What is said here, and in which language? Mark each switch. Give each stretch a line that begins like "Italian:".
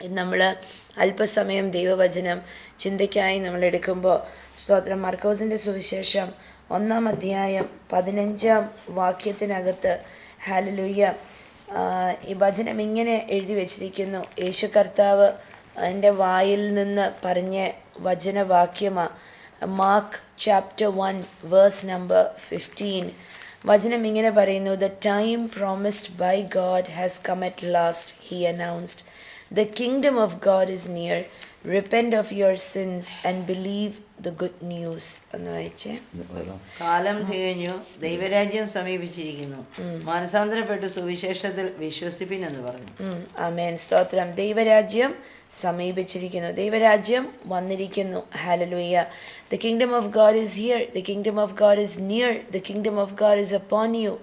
Malayalam: നമ്മൾ അല്പസമയം ദൈവവചനം ചിന്തയ്ക്കായി നമ്മൾ എടുക്കുമ്പോൾ സ്തോത്രം, മർക്കോസിൻ്റെ സുവിശേഷം 1-ാം അധ്യായം 15-ാം വാക്യത്തിനകത്ത് ഹല്ലേലൂയ ഈ വചനം ഇങ്ങനെ എഴുതി വച്ചിരിക്കുന്നു. യേശു കർത്താവ് എൻ്റെ വായിൽ നിന്ന് പറഞ്ഞ വചനവാക്യമാണ്.
English: Mark chapter 1 verse number 15.
Malayalam: വചനം ഇങ്ങനെ പറയുന്നു:
English: "The time promised by God has come at last," he announced. "The kingdom of God is near. Repent of your sins and believe the good news."
Malayalam: എന്ന് വായിച്ചേ. കാലം തികഞ്ഞു, ദൈവരാജ്യം സമീപിച്ചിരിക്കുന്നു, മാനസാന്തരപ്പെട്ട് സുവിശേഷത്തിൽ വിശ്വസിപ്പിൻ എന്ന് പറഞ്ഞു. ആമേൻ, സ്തോത്രം. ദൈവരാജ്യം സമീപിച്ചിരിക്കുന്നു, ദൈവരാജ്യം വന്നിരിക്കുന്നു. Hallelujah.
English: The kingdom of God is here. The kingdom of God is near. The kingdom of God is upon you.